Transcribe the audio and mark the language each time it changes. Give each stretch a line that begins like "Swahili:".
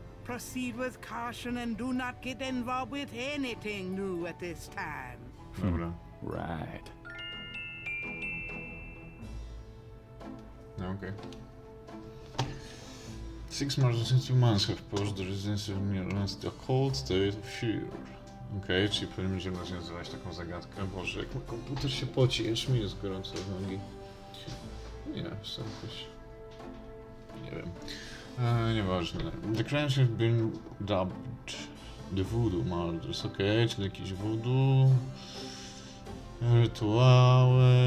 English: Proceed with caution and do not get involved with anything new at this time.
Polish: Dobra.
English: Right.
Polish: No, okej. 6 months and 2 months have posed the resistance of against the cold state of fear. Okej, czyli pewnie będziemy rozwiązywać taką zagadkę. Boże, jak mój komputer się poci, aż mi jest gorąco w nogi. Nie, są jakoś... Nie wiem. Nieważne.
English: The crimes have been dubbed the voodoo murders.
Polish: Okej, czyli jakiś voodoo... Rytuały...